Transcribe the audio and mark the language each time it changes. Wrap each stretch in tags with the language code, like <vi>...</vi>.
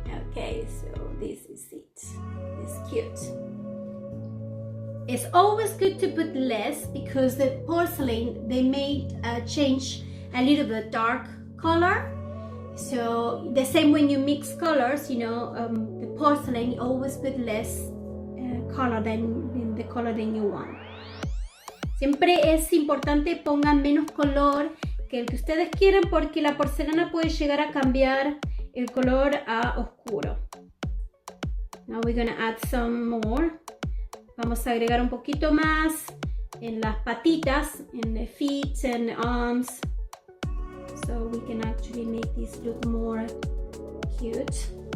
<en>Okay, so this is it. It's cute. It's always good to put less because the porcelain, they may change a little bit dark color. So the same when you mix colors, the porcelain, you always put less color than the color that you want.</en> <es>Siempre es importante pongan menos color que el que ustedes quieren porque la porcelana puede llegar a cambiar el color a oscuro.</es> <en>Now we're gonna add some more.</en> <es>Vamos a agregar un poquito más en las patitas, en</es> <en>the feet and the arms, so we can actually make this look more cute.</en>